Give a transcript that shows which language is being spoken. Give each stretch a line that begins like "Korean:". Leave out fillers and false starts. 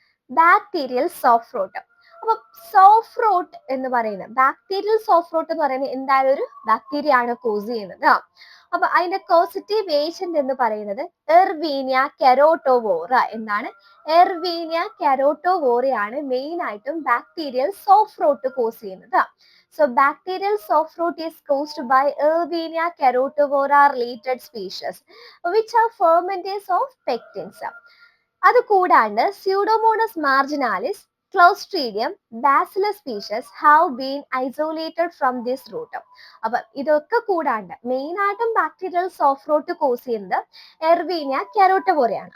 Malayalam: Bacterial soft rote. അപ്പൊ soft rote എന്ന് പറയുന്നത്, ബാക്ടീരിയൽ സോഫ്റ്റ് റോട്ട് എന്ന് പറയുന്നത് എന്തായാലും ഒരു ബാക്ടീരിയ ആണ് കോസ് ചെയ്യുന്നത്. അപ്പൊ അതിന്റെ കോസിറ്റീവ് ഏജന്റ് എന്ന് പറയുന്നത് എർവീനിയ കെരോട്ടോവോറ. എന്താണ്? എർവീനിയ കെരോട്ടോവോറയാണ് മെയിൻ ആയിട്ടും ബാക്ടീരിയൽ സോഫ്റ്റ് റോട്ട് കോസ് ചെയ്യുന്നത്.
English: So bacterial soft rot is caused by Erwinia keratopora related species, which are fermenters of pectins.
Malayalam: അത് കൂടാണ്ട് Pseudomonas മാർജിനാലിസ്, Clostridium, bacillus species
English: Have been isolated from this root.
Malayalam: അപ്പൊ ഇതൊക്കെ കൂടാണ്ട് main ആയിട്ടും bacterial soft rote cos ചെയ്യുന്നത് Erwinia കെരോട്ടോവോറയാണ്.